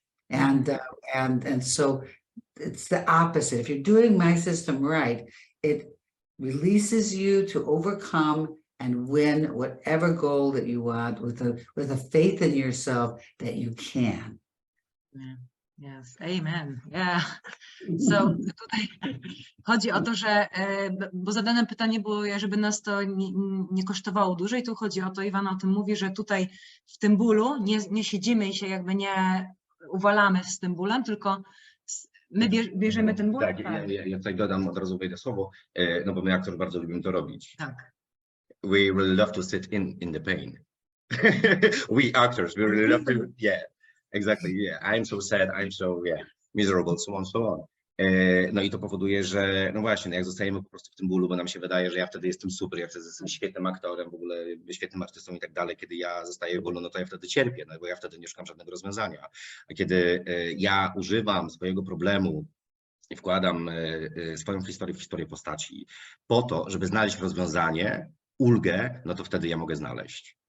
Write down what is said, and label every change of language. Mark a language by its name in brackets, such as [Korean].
[English] And so it's the opposite. If you're doing my system right, it releases you to overcome and win whatever goal that you want with a faith in yourself that you can. Yes, amen. Yeah. [Polish] So tutaj chodzi o to, że, bo zadane pytanie było, żeby nas to nie kosztowało dłużej. Tu chodzi o to, Ivana o tym mówi, że tutaj w tym bólu nie siedzimy i się jakby nie uwalamy z tym bólem, tylko my bierzemy ten ból. Tak, ja tutaj dodam, od razu wejdę słowo, no bo my aktorzy bardzo lubimy to robić. Tak. [English] We really love to sit in the pain. We actors, we really love to, yeah, exactly, yeah. I'm so sad, I'm so, yeah, miserable, so on, so on. [Polish] No i to powoduje, że no właśnie, no jak zostajemy po prostu w tym bólu, bo nam się wydaje, że ja wtedy jestem super, ja wtedy jestem świetnym aktorem, w ogóle świetnym artystą i tak dalej. Kiedy ja zostaję w bólu, no to ja wtedy cierpię, no bo ja wtedy nie szukam żadnego rozwiązania. A kiedy ja używam swojego problemu i wkładam swoją historię w historię postaci po to, żeby znaleźć rozwiązanie, ulgę, no to wtedy ja mogę znaleźć.